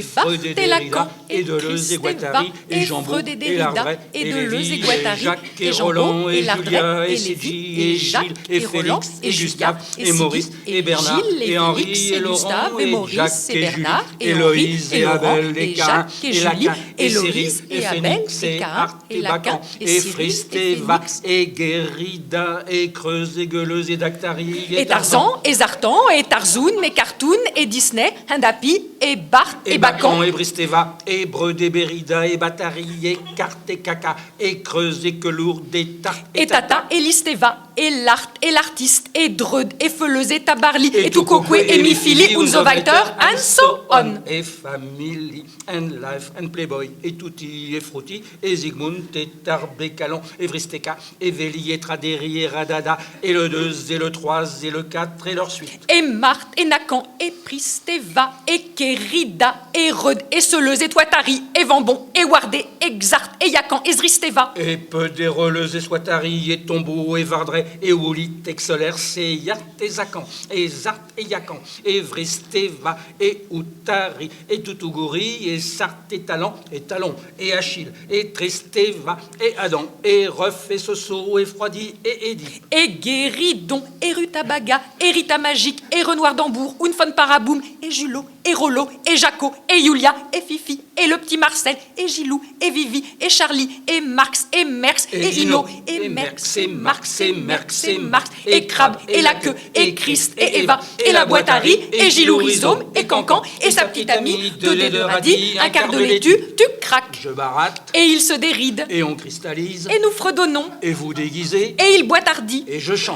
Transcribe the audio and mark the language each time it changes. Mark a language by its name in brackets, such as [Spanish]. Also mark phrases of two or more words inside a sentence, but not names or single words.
[French] Freud et Derrida, et Deleuze et Guattari, et Jambon, et Lardret, et Deleuze et Guattari, et Jacques et Roland, et Julia, et Ségi, et Gilles, et Félix, et Gustave, et Maurice, et Bernard, et Henri, et Laurent, et Jacques, et Julie, et Loïse, et Abel, et Cain, et Lacan, et Cyril, et Phénix, et Art, et Bacan, et Fristeva, et Guérida, et Creuse, et Gueuleuse, et Dactari, et Tarzan, et Zartan, et Tarzoun, et Cartoon, et Disney, Handapi, et Bart, et Bacan, et Bristeva, et Breud, et Bérida, et Batari, et Carte, et Caca, et Creuse, et Quelourde, et Tarte, et Tata, et Listeva, et Lart, et l'artiste, et Dreud, et Feuleuse, et Tabarly, et Toukokwe, et Mifili, [German] und so weiter, [English] and so on. Et Family, and Life, and Playboy, [French] et Tutti, et Frutti, et Zygmunt, et Tarbécalon, et Vristeka, et Véli, et Traderi, et Radada, et le 2, et le 3, et le 4, et leur suite. Et Marthe, et Nacan, et Pristeva, et Kérida, et Reud, et Seleuse, et Toitari, et Vambon, et Wardé, et Xart, et Yacan, et Zristeva. Et Pedéreleuse, et Soitari, et Tombeau, et Vardret, et Oulit, et Xolers, et Yart, et Zacan, et Zart, et Yacan, et Vristeva, et Outari, et Toutouguri, et Sart, et Talon, et Achille, et Tristeva, et Adam, et Reuf, et Soso, et Froidi, et Eddy. Et Guéridon, et Rutabaga, et Rita Magique, et Renoir d'Ambour, Unfon Paraboum, et Julot, et Rollo, et Jaco, et Yulia, et Fifi, et le petit Marcel, et Gilou, et Vivi, et Charlie, et Marx, et Merx, et Ino, et Merx, et Marx, et Merx, et Marx, et Crabe, et la queue, et Christ, et Eva, et la boîte à riz, et Gilou Rhizome, et Cancan, et sa petite amie, deux dés de radis, un quart de laitue, tu craques. Je baratte, Et il se déride, et on cristallise, et nous fredonnons, et vous déguisez, et il boitardit, et je chante,